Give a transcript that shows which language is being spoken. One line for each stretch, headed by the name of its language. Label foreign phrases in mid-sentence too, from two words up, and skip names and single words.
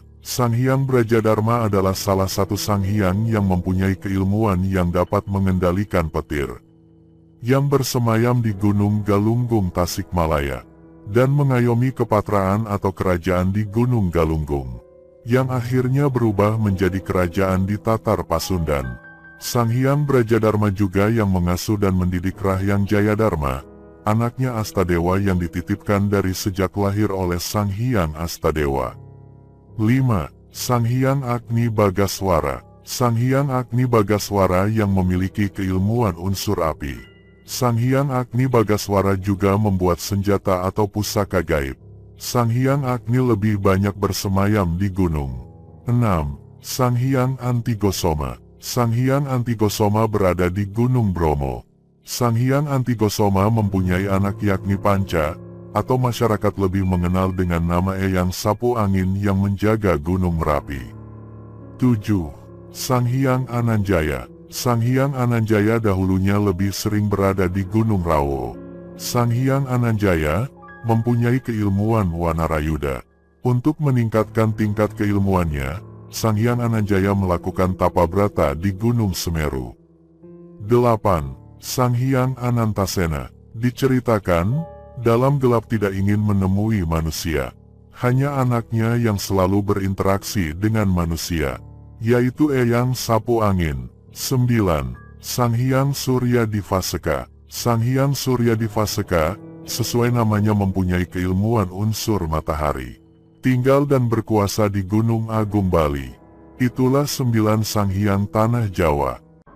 Indonesian: Sang Hyang Brajadharma adalah salah satu Sang Hyang yang mempunyai keilmuan yang dapat mengendalikan petir, yang bersemayam di Gunung Galunggung Tasikmalaya, dan mengayomi kepatraan atau kerajaan di Gunung Galunggung, yang akhirnya berubah menjadi kerajaan di Tatar Pasundan. Sang Hyang Brajadharma juga yang mengasuh dan mendidik Rahyang Jayadharma, anaknya Astadewa yang dititipkan dari sejak lahir oleh Sang Hyang Astadewa. 5. Sang Hyang Agni Bagaswara. Sang Hyang Agni Bagaswara yang memiliki keilmuan unsur api. Sang Hyang Agni Bagaswara juga membuat senjata atau pusaka gaib. Sang Hyang Agni lebih banyak bersemayam di gunung. 6. Sang Hyang Antigosoma. Sang Hyang Antigosoma berada di Gunung Bromo. Sang Hyang Antigosoma mempunyai anak yakni Panca, atau masyarakat lebih mengenal dengan nama Eyang Sapu Angin yang menjaga Gunung Merapi. 7. Sang Hyang Ananjaya. Sang Hyang Ananjaya dahulunya lebih sering berada di Gunung Rawo. Sang Hyang Ananjaya mempunyai keilmuan Wanarayuda. Untuk meningkatkan tingkat keilmuannya, Sang Hyang Ananjaya melakukan tapabrata di Gunung Semeru. 8. Sang Hyang Anantasena. Diceritakan, dalam gelap tidak ingin menemui manusia. Hanya anaknya yang selalu berinteraksi dengan manusia, yaitu Eyang Sapu Angin. 9. Sang Hyang Surya Divaseka. Sang Hyang Surya Divaseka, sesuai namanya mempunyai keilmuan unsur matahari. Tinggal dan berkuasa di Gunung Agung Bali. Itulah 9 Sang Hyang Tanah Jawa.